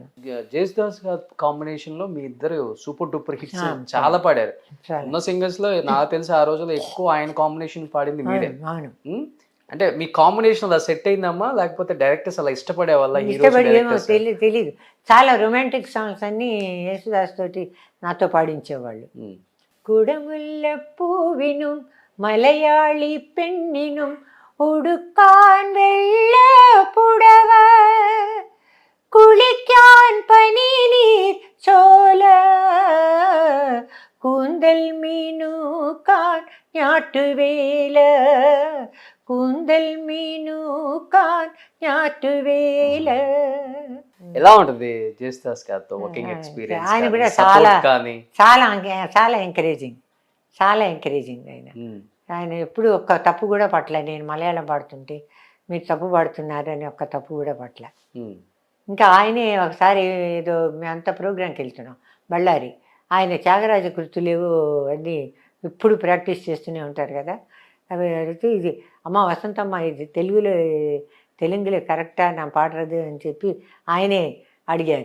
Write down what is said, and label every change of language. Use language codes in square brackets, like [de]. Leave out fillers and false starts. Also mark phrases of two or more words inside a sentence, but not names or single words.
[te] జేసుదాస్ గారి కాంబినేషన్ లో మీ ఇద్దరు [en] super duper hits [te] చాలా పాడారు. ఉన్న సింగర్స్ లో నాకు తెలిసి ఆ రోజుల్లో ఎక్కువ ఆయన కాంబినేషన్ పాడింది మీరే. అవును. అంటే మీ కాంబినేషన్ అలా సెట్ అయిందమ్మా, లేకపోతే డైరెక్టర్స్ అలా ఇష్టపడే వాళ్ళ? ఇష్టపడి ఏమో తెలీదు. చాలా [en] romantic songs [te] అన్నీ యేసుదాస్ తోటి నాతో పాడించేవాళ్ళు. [ml] കുടമുല്ല പൂവിനും മലയാളി പെണ്ണിനും ഉടുക്കാൻ വെള്ള പുടവ, കുളിക്കാൻ പനിനീർ ചോല, കൂന്തൽ മീനൂക്കാൻ ഞാട്ടുവേല, കൂന്തൽ മീനూക്കാൻ ഞാറ്റുവേല. [te] ఎలా ఉంటుంది జేసుదాస్ గారితో [en] working experience? [te] ఆయన కూడా చాలా ఎంకరేజింగ్ ఆయన ఎప్పుడు ఒక్క తప్పు కూడా పట్ల. నేను మలయాళం పాడుతుంటే మీరు తప్పు పాడుతున్నారు అని ఒక్క తప్పు కూడా పట్ల. ఇంకా ఆయనే ఒకసారి ఏదో మేమంతా ప్రోగ్రాంకి వెళ్తున్నాం బళ్ళారి, ఆయన త్యాగరాజ కృతులేవో అన్నీ ఇప్పుడు ప్రాక్టీస్ చేస్తూనే ఉంటారు కదా, అవి అడిగితే ఇది అమ్మ వసంతమ్మ ఇది తెలుగులో కరెక్టా నా పాడరదు అని చెప్పి ఆయనే అడిగారు.